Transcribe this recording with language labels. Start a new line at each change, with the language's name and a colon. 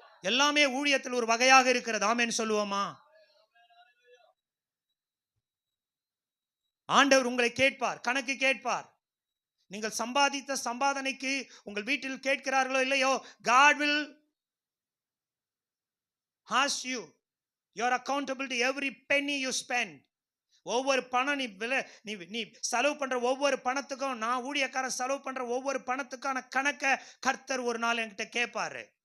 Tamil: எல்லாமே ஊழியத்தில் ஒரு வகையாக இருக்கிறது. ஆமென் சொல்லுவோமா? ஆண்டவர் உங்களை கேட்பார், கணக்கு கேட்பார். நீங்கள் சம்பாதித்த சம்பாதனைக்கு உங்கள் வீட்டில் கேட்கிறார்களோ இல்லையோ,
English: God will ask you. You are accountable to every penny you spend.
Tamil: ஒவ்வொரு பணம் நீ செலவு பண்ற ஒவ்வொரு பணத்துக்கும், நான் ஊழியக்காரன் செலவு பண்ற ஒவ்வொரு பணத்துக்கான கணக்கை கர்த்தர் ஒரு நாள் என்கிட்ட கேட்பாரு.